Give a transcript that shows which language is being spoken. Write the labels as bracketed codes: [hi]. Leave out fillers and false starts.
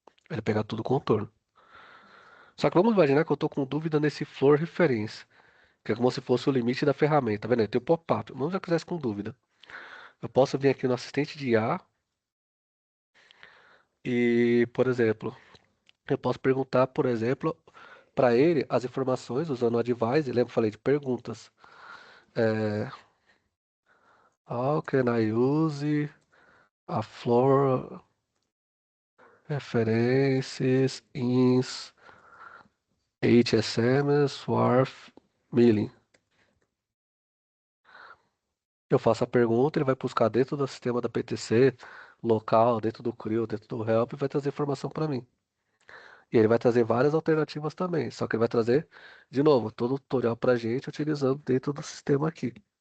[pt] Ele pegar tudo contorno. Só que vamos imaginar que eu estou com dúvida nesse floor reference, que é como se fosse o limite da ferramenta, tá vendo? Tem o pop-up. Vamos já quisesse com dúvida. Eu posso vir aqui no assistente de IA e, por exemplo, eu posso perguntar, por exemplo, para ele as informações usando o advice. Lembra que eu falei de perguntas? [en] É, how can I use a floor references in HSM Swarf Milling? [pt] Eu faço a pergunta, ele vai buscar dentro do sistema da PTC, local, dentro do CRIO, dentro do Help, e vai trazer informação para mim. E ele vai trazer várias alternativas também, só que ele vai trazer, de novo, todo o tutorial para a gente utilizando dentro do sistema aqui.